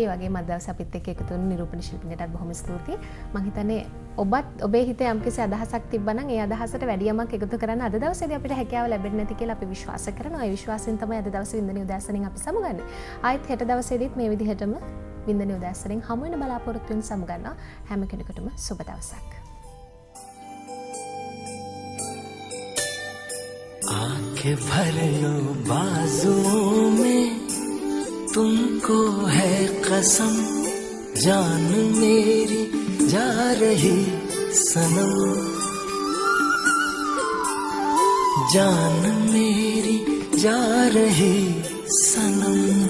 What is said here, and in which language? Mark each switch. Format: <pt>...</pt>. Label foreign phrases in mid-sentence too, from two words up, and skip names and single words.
<si>ඒ වගේම අද දවසේ අපිත් එක්ක එකතු වුණු නිරූපණ ශිල්පිනියටත් බොහොම ස්තුතියි. මම හිතන්නේ ඔබත් ඔබේ හිතේ යම්කිසි අදහසක් තිබ්බනම් ඒ අදහසට වැඩි යමක් එකතු කරන්න අද දවසේදී අපිට හැකියාව ලැබෙන්නේ නැති කියලා අපි විශ්වාස කරනවා. ඒ විශ්වාසයෙන් තමයි අද දවසේ වින්දනීය උදෑසනින් අපි සමුගන්නේ. ආයෙත් හෙට දවසේදීත් මේ විදිහටම වින්දනීය උදෑසනින් හමු වෙන බලාපොරොත්තු වෙන සමුගන්නවා. හැම කෙනෙකුටම සුබ දවසක්.</si> <hi>आंखें भर लो बाजुओं में, तुमको है कसम जान मेरी जा रही सनम, जान मेरी जा रही सनम।</hi>